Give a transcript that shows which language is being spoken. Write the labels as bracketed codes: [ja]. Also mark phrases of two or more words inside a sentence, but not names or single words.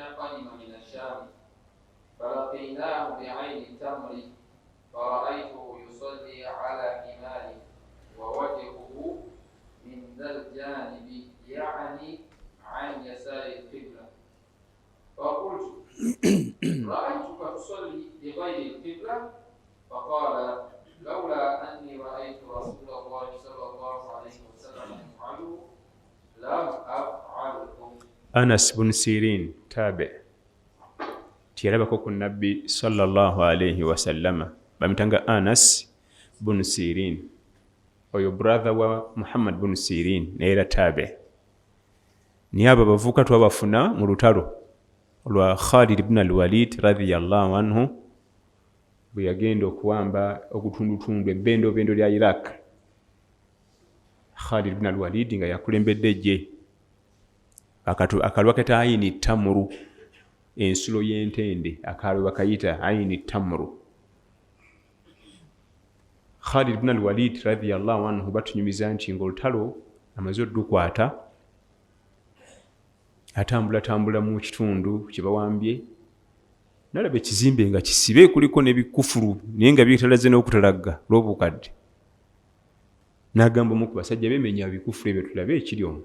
[ar] قدم من الشام فلقيناه بعين التمر فرأيته يصلي على حماره ووجهه من ذا الجانب يعني عن يسار القبلة فقلت رأيتك تصلي بغير القبلة فقال لولا أني رأيت رسول الله صلى الله عليه وسلم يفعله لم أفعله. [lg] Anas bun Sirin tabe tiyalabako ku nabbi [ar] صلى الله عليه وسلم [lg] bamutanga Anas bun Sirin oyo brother wa Muhammad bin Sirin era tabe ni aba bavuka twabafuna mu lutalo lwa Khalid ibn al-Walid [ar] رضي الله عنه [lg] bwe yagenda okuwamba okutundutundu bendo lya Iraq. Khalid ibn al-Walid nga yakulembedde je akalwa kata Ayini Tamru, ensulo y'entende, akalwa bakayita Ayini Tamru. Khalid ibn al-Walid [ar] رضي الله عنه [lg] batunyumiza nti ng'olutalo amaze oddukwata atambula mu kitundu kye bawambye, nalaba ekizimbe nga kisibe kuliko n'ebikufuru naye nga byetalaze n'okutalagga lw'obukadde. N'agamba omu ku basajja bemenya ebikufuru ebyo tulabe ekiri omwo.